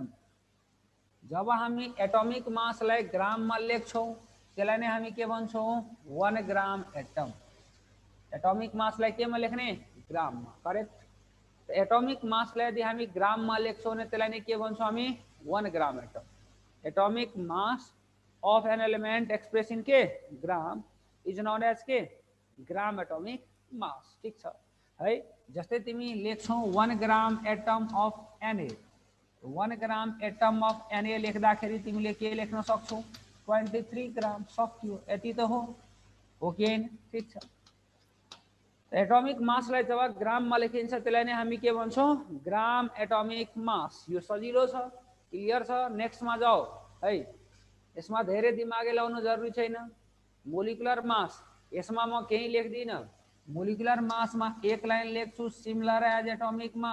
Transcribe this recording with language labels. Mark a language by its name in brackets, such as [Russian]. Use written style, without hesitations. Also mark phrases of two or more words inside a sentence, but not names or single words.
[Nepali] जब हामी [English] atomic massलाई [Nepali] ग्राममा लेख्छौँ त्यसलाई नै हामी के भन्छौँ 1 [English] gram atom. atomic massलाई [Nepali] केमा लेख्ने ग्राममा। करेक्ट, [English] atomic massलाई [Nepali] यदि हामी ग्राममा लेख्छौँ भने त्यसलाई नै के भन्छौँ हामी 1 [English] gram atom. atomic mass of an element expressed in K gram is known as K gram atomic mass [Nepali] ठीक छ है जस्तै तिमी लेख्छौ 1 [English] gram atom of Na [Nepali] 1 [English] gram atom of Na [Nepali] लेख्दाखेरि तिमीले के लेख्न सक्छौ 23 ग्राम सक्यो यति त हो कि हैन ठीक छ [English] atomic mass [Nepali] लाई जब ग्राम मा लेखिन्छ त्यसलाई नै हामी के भन्छौं [English] gram atomic mass [Nepali] यो सजिलो छ क्लियर छ नेक्स्ट मा जाऊ है यसमा धेरै दिमागै लाउनु जरुरी छैन [English] molecular mass [Nepali] यसमा म केही लेख्दिन [English] molecular mass [Nepali] मा एक लाइन लेख्छु [English] similar as atomic